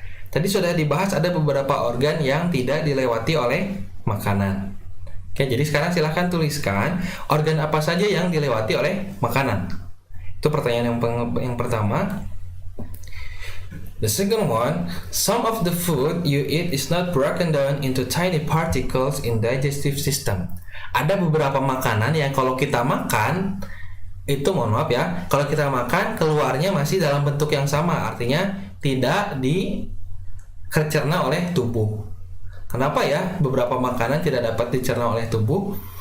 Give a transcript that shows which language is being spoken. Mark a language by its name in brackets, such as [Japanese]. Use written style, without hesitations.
[Indonesian] Tadi sudah dibahas ada beberapa organ yang tidak dilewati oleh makanan. Oke, jadi sekarang silahkan tuliskan organ apa saja yang dilewati oleh makanan. Itu pertanyaan yang pertama. [English] The second one, some of the food you eat is not broken down into tiny particles in digestive system. [Indonesian] Ada beberapa makanan yang kalau kita makan, itu mohon maaf ya, kalau kita makan keluarnya masih dalam bentuk yang sama, artinya tidak dicerna oleh tubuh. Kenapa ya beberapa makanan tidak dapat dicerna oleh tubuh?